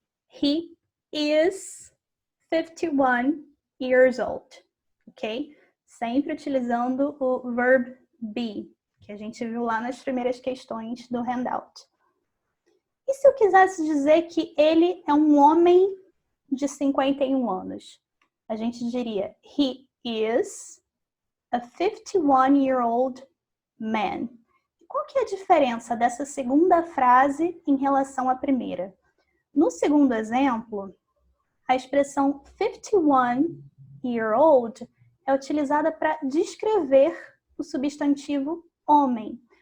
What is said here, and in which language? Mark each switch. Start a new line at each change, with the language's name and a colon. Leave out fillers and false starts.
English: He is 51 years old, ok?
Portuguese: Sempre utilizando o verb be, que a gente viu lá nas primeiras questões do handout. E se eu quisesse dizer que ele é um homem de 51 anos? A gente diria,
English: he is a 51-year-old man.
Portuguese: Qual que é a diferença dessa segunda frase em relação à primeira? No segundo exemplo, a expressão 51-year-old é utilizada para descrever o substantivo homem.